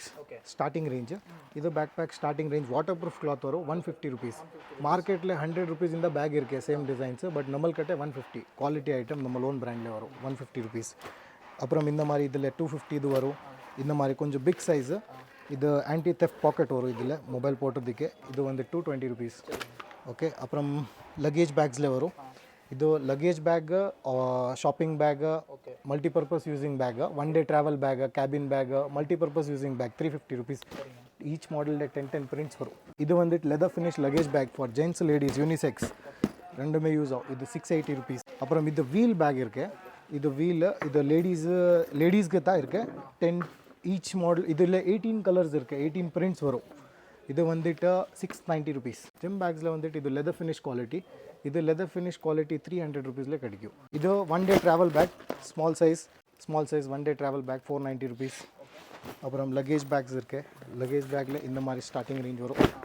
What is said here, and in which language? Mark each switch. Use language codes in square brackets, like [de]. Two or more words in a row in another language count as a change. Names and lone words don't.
[en] starting range [ta] இது [en] back pack starting range water proof cloth [ta] வரும் 150 rupees மார்க்கெட்டில் 100 rupees இந்த பேக் இருக்கு [en] same designs but [ta] நம்மள்கிட்ட 150 [en] quality item [ta] நம்ம லோன் பிராண்டில் வரும் 150 rupees அப்புறம் இந்த மாதிரி இதில் 250 இது வரும் இந்த மாதிரி கொஞ்சம் [en] big size [ta] இது [en] anti theft pocket [ta] வரும் இதில் மொபைல் போட்டதுக்கு இது வந்து 220 rupees ஓகே அப்புறம் [en] luggage bags [ta] வரும் ಇದು [en] luggage bag shopping bag multipurpose using bag one day travel bag cabin bag multipurpose using bag 350 rupees each model 10 prints [ta] வரும் இது வந்துட்டு [en] leather finish luggage bag for gents ladies [ta] யூனிசெக்ஸ் ரெண்டுமே யூஸ் ஆகும் இது 680 rupees அப்புறம் இது [en] wheel bag [ta] இருக்கு இது வீல் இது லேடிஸ்க்கு தான் இருக்கு 10 [en] each model [ta] இதில் 18 கலர்ஸ் இருக்கு 18 prints வரும் இது வந்துட்டு 690 rupees [en] gym bags [ta] வந்துட்டு இது [en] leather finish quality [ta] இது [en] leather finish quality [ta] 300 rupeesல கிடைக்கும் இது [en] one day travel bag small size one day travel bag [ta] 490 rupees அப்புறம் [en] luggage bags [ta] இருக்கு லக்கேஜ் பேக்கில் இந்த மாதிரி [en] starting range [ta] வரும்